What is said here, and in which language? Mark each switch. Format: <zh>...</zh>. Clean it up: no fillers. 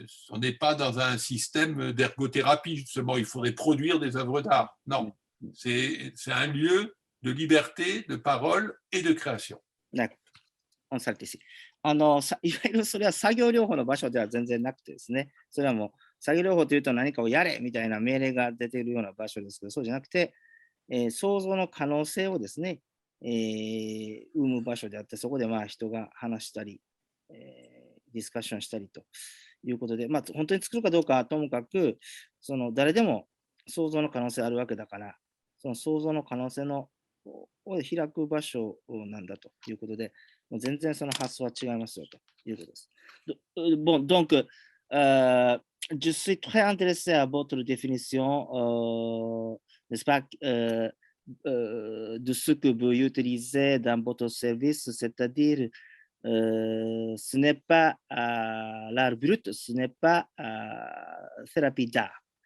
<fr>On n'est pas dans un système d'ergothérapie, justement. Il faudrait produire des œuvres d'art. Non. C'est un lieu de liberté, de parole et de création. D'accord. On s'arrête ici.</fr> <ja>いわゆるそれは作業療法の場所では全然なくてですね、それはもう作業療法というと何かをやれみたいな命令が出ているような場所ですけど、そうじゃなくて、想像の可能性をですね、生む場所であって、そこでまあ人が話したり、ディスカッションしたりということで、まあ、本当に作るかどうかはともかく、誰でも想像の可能性あるわけだから、その想像の可能性を開く場所なんだということで、もう全然その発想は違いますよということです。</ja> <fr>Bon, donc, je suis très intéressé à votre définition, n'est-ce pas, de ce que vous utilisez dans votre service, c'est-à-dire, ce n'est pas l'art brut, ce n'est pas thérapie d'art.</fr>